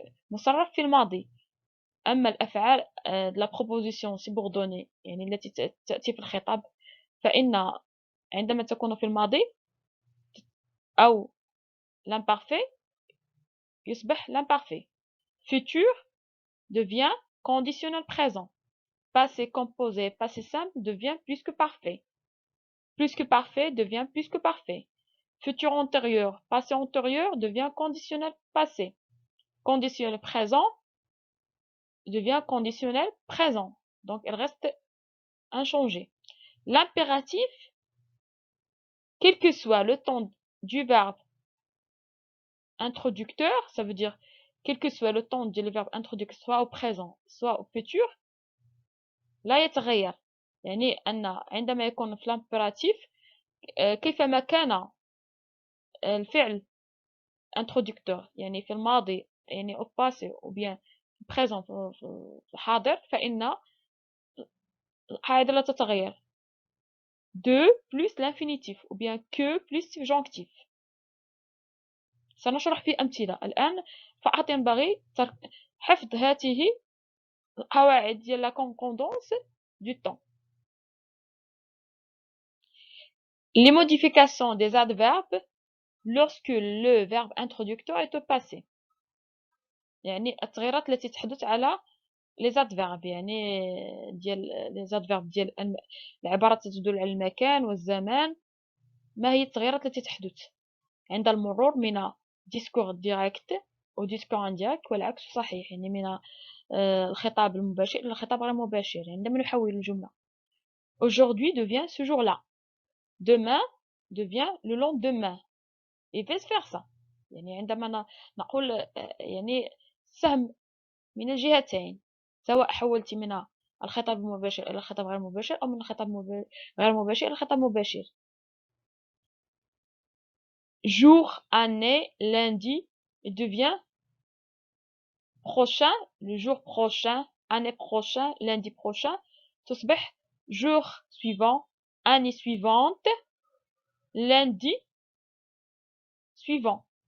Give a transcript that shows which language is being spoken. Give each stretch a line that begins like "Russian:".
Arabic: مصرف في الماضي أما الأفعال la proposition subordonnée يعني التي تأتي في الخطاب فإن عندما تكون في الماضي أو l'imparfait يصبح l'imparfait.
French: Futur devient conditionnel présent. Passé composé, passé simple devient plus que parfait. Plus que parfait devient plus que parfait. Futur antérieur, passé antérieur devient conditionnel passé. Conditionnel présent devient conditionnel présent. Donc, elle reste inchangée. L'impératif, quel que soit le temps du verbe introducteur, ça veut dire quel que soit le temps du verbe introducteur soit au présent soit au futur
Arabic: لا يتغير يعني أن عندما يكون في l'impératif كيفما كان الفعل introducteur يعني في الماضي يعني
French: au passé ou bien présent
Arabic: في الحاضر فإن القاعدة لا تتغير
French: de plus l'infinitif ou bien que plus subjonctif.
Arabic: سنشرح في أمثلة الآن فقط ينبغي حفظ هذه القواعد ديال la concordance du temps.
French: Les modifications des adverbes lorsque le verbe introducteur est au passé
Arabic: يعني التغييرات التي تحدث على les adverbes يعني ديال les adverbes ديال العبارات تدل على المكان والزمان ما هي التغييرات التي تحدث عند المرور من discours direct أو discours indirect والعكس صحيح يعني من الخطاب المباشر إلى الخطاب غير مباشر عندما نحول الجملة
French: aujourd'hui devient ce jour-là demain devient le lendemain et vice versa
Arabic: يعني عندما نقول يعني سهم من الجهتين سواء حولت من الخطاب المباشر إلى الخطاب غير مباشر أو من الخطاب غير مباشر إلى الخطاب مباشر.
French: jour, année, lundi devient prochain, le jour prochain, année prochaine, lundi prochain.
Arabic: تصبح
French: jour suivant, année suivante, lundi suivant.